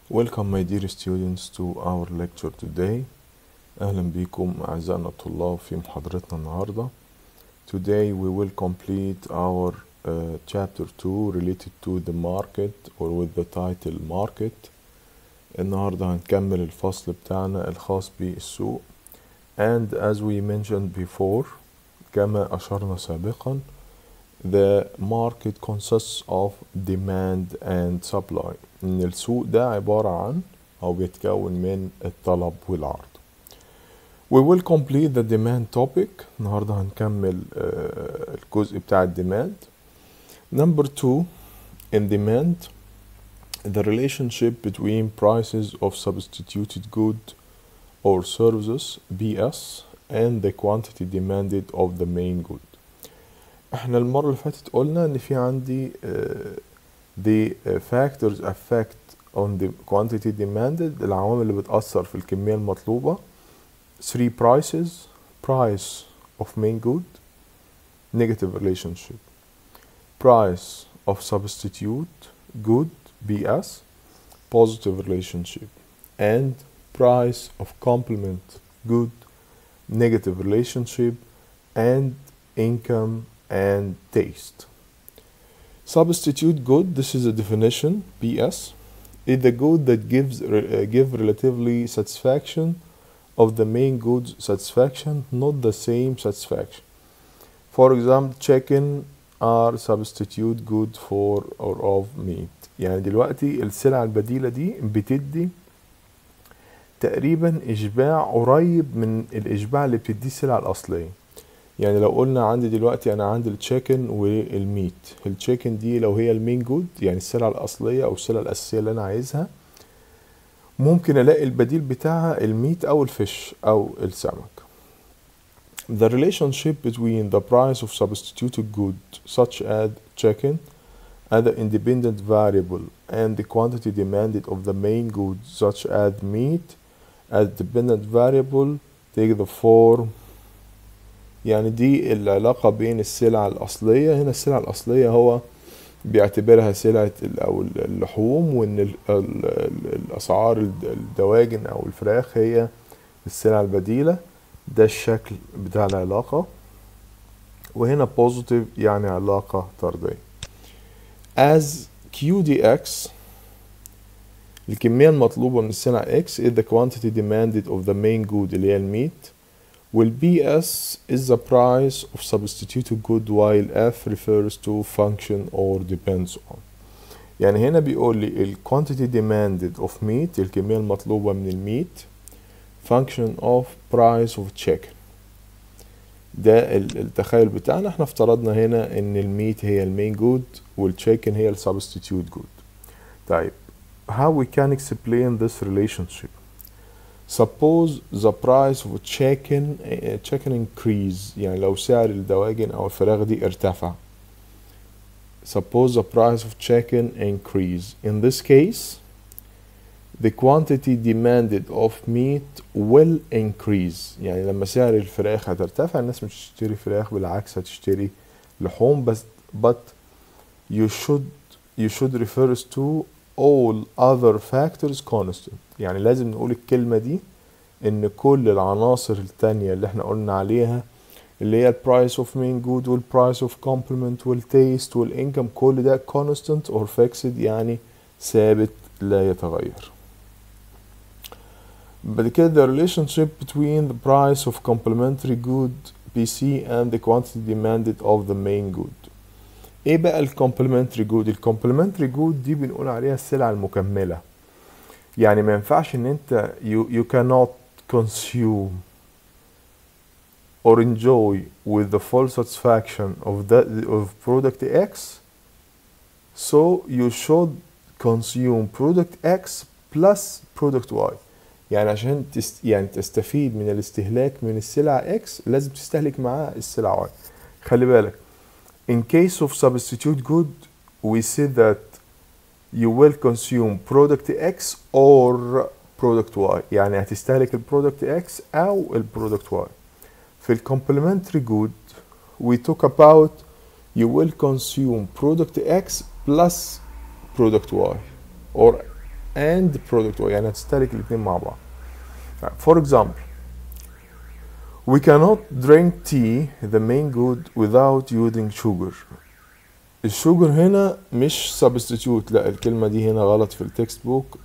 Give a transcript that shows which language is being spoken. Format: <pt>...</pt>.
<en>Welcome my dear students to our lecture today.</en> <ar>أهلا بكم أعزائنا الطلاب في محاضرتنا النهاردة.</ar> <en>Today we will complete our chapter 2 related to the market or with the title market.</en> <ar>النهاردة هنكمل الفصل بتاعنا الخاص بالسوق.</ar> <en>And as we mentioned before,</en> <ar>كما أشرنا سابقا,</ar> <en>the market consists of demand and supply.</en> <ar>إن السوق ده عبارة عن أو بيتكون من الطلب والعرض.</ar> <en>We will complete the demand topic.</en> <ar>النهاردة هنكمل الجزء بتاع الديماند.</ar> <en>Number 2, in demand, the relationship between prices of substituted goods or services (PS) and the quantity demanded of the main good.</en> <ar>احنا المرة اللي فاتت قلنا ان في عندي</ar> <en>the factors affect on the quantity demanded،</en> <ar>العوامل اللي بتأثر في الكمية المطلوبة.</ar> <en>3 prices: price of main good, negative relationship; price of substitute good (BS), positive relationship; and price of complement good, negative relationship; and income and taste. Substitute good, this is a definition, PS, is the good that give relatively satisfaction of the main good's satisfaction, not the same satisfaction. For example, chicken are substitute good for or of meat.</en> <ar>يعني دلوقتي السلعة البديلة دي بتدي تقريبا إشباع قريب من الإشباع اللي بتديه السلعة الأصلية. يعني لو قلنا عندي دلوقتي أنا عندي التشيكن والميت، التشيكن دي لو هي المين جود يعني السلعة الأصلية أو السلعة الأساسية اللي أنا عايزها، ممكن ألاقي البديل بتاعها الميت أو الفيش أو السمك.</ar> <en>The relationship between the price of substituted goods such as chicken as an independent variable and the quantity demanded of the main goods such as meat as dependent variable take the form.</en> <ar>يعني دي العلاقة بين السلع الأصلية. هنا السلع الأصلية هو بيعتبرها سلعة أو اللحوم، وإن الأسعار الدواجن أو الفراخ هي السلع البديلة. ده الشكل بتاع العلاقة. وهنا positive يعني علاقة طردية.</ar> <en>As QDX</en> <ar>الكمية المطلوبة من السلع X</ar> <en>is the quantity demanded of the main good</en> <ar>اللي هي الميت،</ar> <en>والBS is the price of substituted good while F refers to function or depends on.</en> <ar>يعني هنا بيقول لي ال</ar> <en>quantity demanded of meat</en> <ar>الكمية المطلوبة من الميت</ar> <en>function of price of chicken.</en> <ar>ده التخيل بتاعنا. احنا افترضنا هنا ان الميت هي المين جود والتشيكن هي السبستيتيوت جود. طيب</ar> <en>how we can explain this relationship? Suppose the price of chicken increase،</en> <ar>يعني لو سعر الدواجن أو الفراخ دي ارتفع.</ar> <en>Suppose the price of chicken increase. In this case, the quantity demanded of meat will increase.</en> <ar>يعني لما سعر الفراخ هترتفع الناس مش هتشتري فراخ، بالعكس هتشتري لحوم. بس</ar> <en>but you should refer to all other factors constant.</en> <ar>يعني لازم نقول الكلمة دي ان كل العناصر التانية اللي احنا قلنا عليها اللي هي</ar> <en>price of main good price of complement taste income</en> <ar>كل ده</ar> <en>constant or fixed</en> <ar>يعني ثابت لا يتغير. بعد كده</ar> <en>the relationship between the price of complementary good PC and the quantity demanded of the main good.</en> <ar>ايه بقى الكومبلمنتري جود؟ الكومبلمنتري جود دي بنقول عليها السلع المكملة. يعني ما ينفعش ان انت</ar> <en>you cannot consume or enjoy with the full satisfaction of product X, so you should consume product X plus product Y.</en> <ar>يعني عشان يعني تستفيد من الاستهلاك من السلعة X لازم تستهلك معاها السلعة Y. خلي بالك</ar> <en>in case of substitute good we said that you will consume product X or product Y،</en> <ar>يعني هتستهلك البرودكت X أو البرودكت Y. في</ar> <en>complementary good we talk about you will consume product X plus product Y or and product,</en> <ar>يعني هتستهلك الاتنين مع بعض.</ar> <en>For example, we cannot drink tea, the main good, without using sugar.</en> <ar>الشوجر هنا مش substitute، لا الكلمة دي هنا غلط في التكست بوك.</ar>